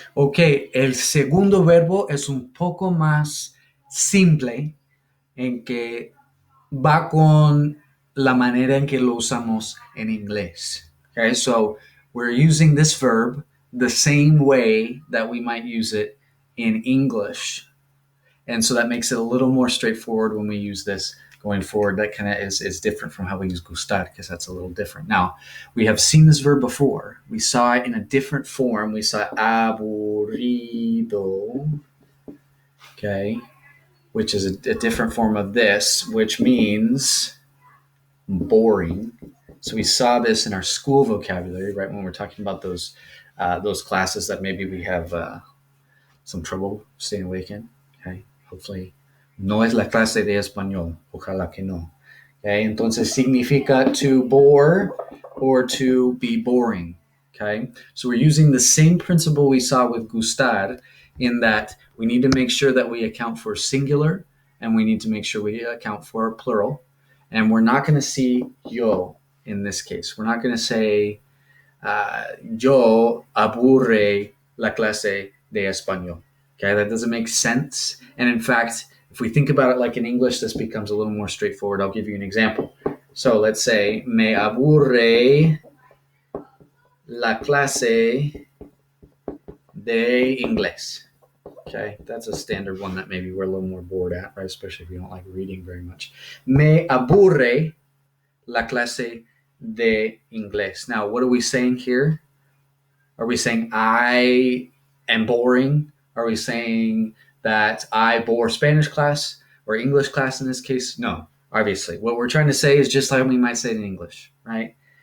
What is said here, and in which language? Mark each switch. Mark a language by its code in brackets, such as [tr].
[es] Ok, el segundo verbo es un poco más simple en que va con la manera en que lo usamos en inglés. [en] Okay, so we're using this verb the same way that we might use it in English. And so that makes it a little more straightforward when we use this going forward. That kind of is different from how we use gustar because that's a little different. Now, we have seen this verb before. We saw it in a different form. We saw aburrido, okay, which is a different form of this, which means boring. So we saw this in our school vocabulary, right, when we're talking about those classes that maybe we have some trouble staying awake in. [es] Okay, hopefully no es la clase de español. Ojalá que no. Okay, entonces significa [en] to bore or to be boring. Okay, so we're using the same principle we saw with gustar in that we need to make sure that we account for singular and we need to make sure we account for plural. And we're not going to see yo in this case. We're not going to say [es] yo aburre la clase de español. [en] Okay, that doesn't make sense. And in fact, if we think about it like in English, this becomes a little more straightforward. I'll give you an example. So let's say, [es] me aburre la clase de inglés. [en] Okay, that's a standard one that maybe we're a little more bored at, right? Especially if you don't like reading very much. [es] Me aburre la clase de inglés. [en] Now, what are we saying here? Are we saying I am boring? Are we saying that I bore Spanish class or English class in this case? No, obviously. What we're trying to say is just like we might say it in English, right?